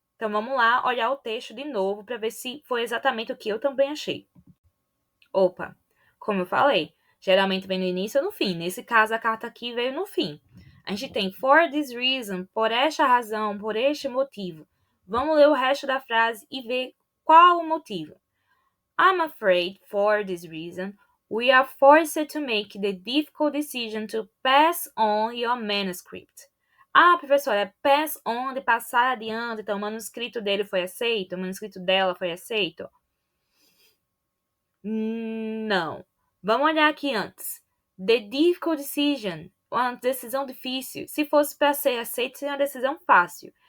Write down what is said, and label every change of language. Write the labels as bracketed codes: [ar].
[pt] Então vamos lá olhar o texto de novo para ver se foi exatamente o que eu também achei. Opa, como eu falei, geralmente vem no início ou no fim. Nesse caso, a carta aqui veio no fim. A gente tem [en] for this reason, [pt] por esta razão, por este motivo. Vamos ler o resto da frase e ver qual o motivo. [en] I'm afraid for this reason, we are forced to make the difficult decision to pass on your manuscript. [pt] Ah, professora, pass on de passar adiante, então o manuscrito dele foi aceito, o manuscrito dela foi aceito? Não. Vamos olhar aqui antes. [en] The difficult decision. [pt] uma decisão difícil. Se fosse para ser aceito, seria uma decisão fácil.